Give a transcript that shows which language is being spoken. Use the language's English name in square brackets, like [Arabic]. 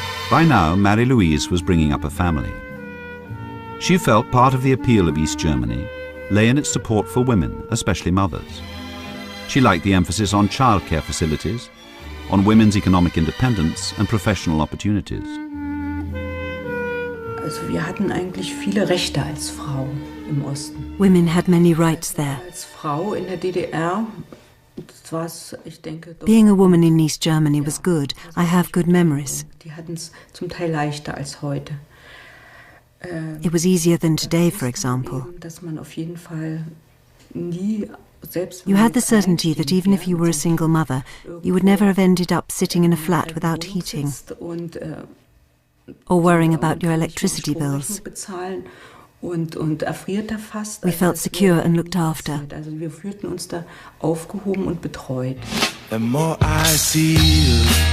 [English] By now, Marie-Louise was bringing up a family. She felt part of the appeal of East Germany lay in its support for women, especially mothers. She liked the emphasis on childcare facilities, on women's economic independence and professional opportunities. [German] Wir hatten eigentlich viele Rechte als Frau im Osten. [English] Women had many rights there. [German] Als Frau in der DDR, [English] being a woman in East Germany was good. I have good memories. [German] Die hatten es zum Teil leichter als heute. [English] It was easier than today, for example. [German] Dass man auf jeden Fall nie [English] You had the certainty that even if you were a single mother, you would never have ended up sitting in a flat without heating or worrying about your electricity bills. We felt secure and looked after. The more I see you.